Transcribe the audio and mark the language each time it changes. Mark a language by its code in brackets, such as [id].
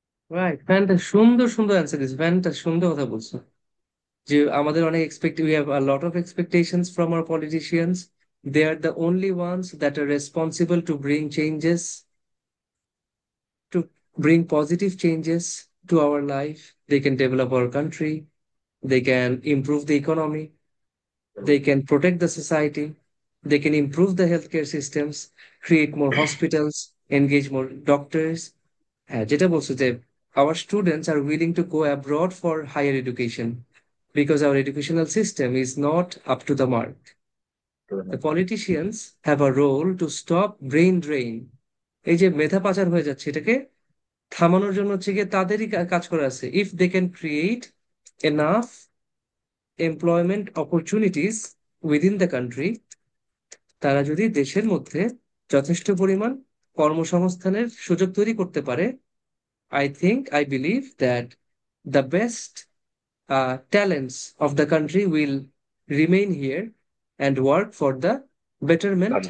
[bn] Right, ফ্যানটা সুন্দর সুন্দর অ্যান্সার দিস, ফ্যানটা সুন্দর কথা বলছো। যে আমাদের অনেক [en] We have a lot of expectations from our politicians. They are the only ones that are responsible to bring changes, to bring positive changes to our life. They can develop our country, they can improve the economy, they can protect the society, they can improve the healthcare systems, create more hospitals, engage more doctors. [bn] হ্যাঁ, যেটা বলছো যে [en] our students are willing to go abroad for higher education because our educational system is not up to the mark. The politicians have a role to stop brain drain. [bn] এই যে মেধা পাচার হয়ে যাচ্ছে, এটাকে থামানোর জন্য হচ্ছে গিয়ে তাদেরই কাজ করা আছে। [en] if they can create enough employment opportunities within the country, [bn] তারা যদি দেশের মধ্যে যথেষ্ট পরিমাণ কর্মসংস্থানের সুযোগ তৈরি করতে পারে, [en] I believe that the best talents of the country will remain here and work for the betterment